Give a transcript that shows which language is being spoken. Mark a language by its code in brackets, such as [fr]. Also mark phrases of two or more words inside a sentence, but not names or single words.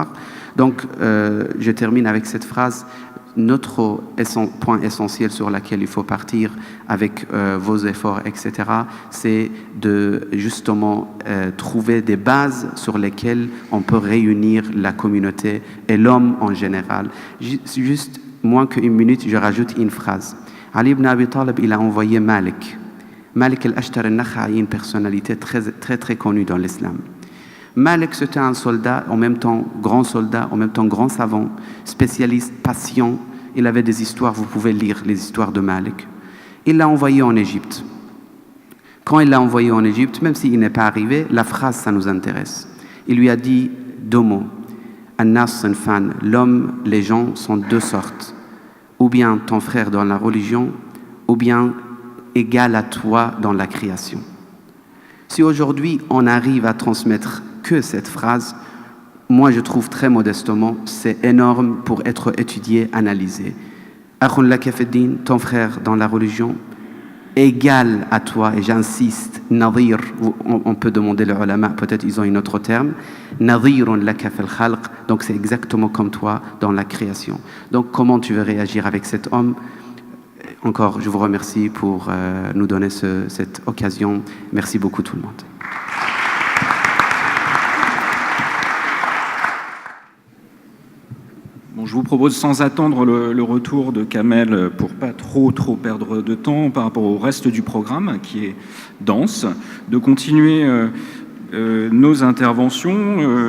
[fr] Donc, je termine avec cette phrase. Notre point essentiel sur lequel il faut partir avec vos efforts, etc., c'est de justement trouver des bases sur lesquelles on peut réunir la communauté et l'homme en général. Juste moins qu'une minute, je rajoute une phrase. Ali ibn Abi Talib, il a envoyé Malik. Malik al-Ashtar al-Nakha'i, une personnalité très, très, très connue dans l'islam. Malik, c'était un soldat, en même temps grand savant, spécialiste, patient. Il avait des histoires, vous pouvez lire les histoires de Malik. Il l'a envoyé en Égypte. Quand il l'a envoyé en Égypte, même s'il n'est pas arrivé, la phrase, ça nous intéresse. Il lui a dit deux mots. [ar] الناس صنفان, [fr] l'homme, les gens sont deux sortes. Ou bien ton frère dans la religion, ou bien égal à toi dans la création. Si aujourd'hui on arrive à transmettre que cette phrase, moi je trouve très modestement, c'est énorme pour être étudié, analysé. [ar] أخ لك في الدين, [fr] ton frère dans la religion, égal à toi, et j'insiste, nadir, on peut demander les ulama, peut-être ils ont un autre terme, [ar] نظير لك في الخلق, [fr] donc c'est exactement comme toi dans la création. Donc comment tu veux réagir avec cet homme? Encore, je vous remercie pour nous donner cette occasion. Merci beaucoup tout le monde. Bon, je vous propose, sans attendre le retour de Kamel, pour pas trop perdre de temps par rapport au reste du programme, qui est dense, de continuer nos interventions.